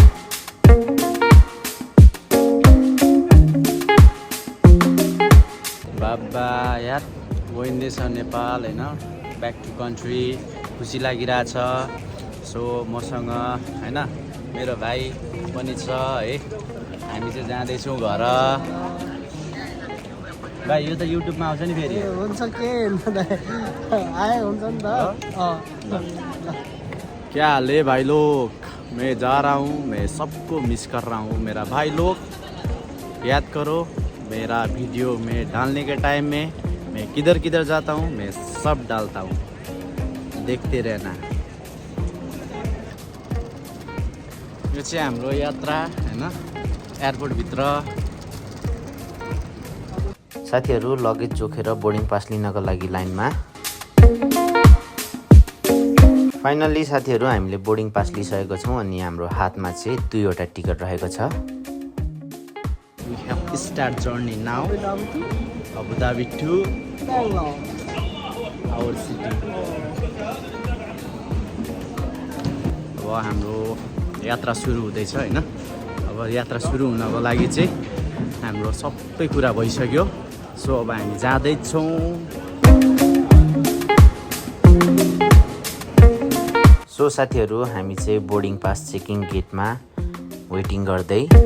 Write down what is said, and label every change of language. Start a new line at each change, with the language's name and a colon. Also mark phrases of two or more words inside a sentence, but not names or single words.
Nepali: बाबा यार, गइँदैछ नेपाल होइन,
English: back to country.
Nepali: खुसी लागिरहेछ। सो मसँग होइन मेरो भाइ पनि छ है। हामी चाहिँ जाँदैछौँ घर। भाइ यो त युट्युबमा आउँछ नि फेरि। हुन्छ के आए हुन्छ नि त।
Hindi: क्या हाल है भाई लोग, मैं जा रहा हूँ, मैं सबको मिस कर रहा हूँ। मेरा भाई लोग, याद करो मेरा वीडियो में डालने के टाइम में मैं किधर किधर जाता हूँ, मैं सब डालता हूँ, देखते रहना।
Nepali: यो चाहिँ हाम्रो यात्रा होइन, एयरपोर्टभित्र। साथीहरू, लगेज जोखेर
English: boarding pass
Nepali: लिनको लागि लाइनमा। फाइनल्ली साथीहरू, हामीले
English: boarding pass
Nepali: लिइसकेको छौँ अनि हाम्रो हातमा चाहिँ 2वटा टिकट रहेको छ।
English: We have start journey now. Abu Dhabi to our city.
Nepali: अब हाम्रो यात्रा सुरु हुँदैछ होइन। अब यात्रा सुरु हुनको लागि चाहिँ हाम्रो सबै कुरा भइसक्यो। सो अब हामी जाँदैछौँ। सो साथीहरू, हामी चाहिँ
English: boarding pass checking gate
Nepali: वेटिङ गर्दै।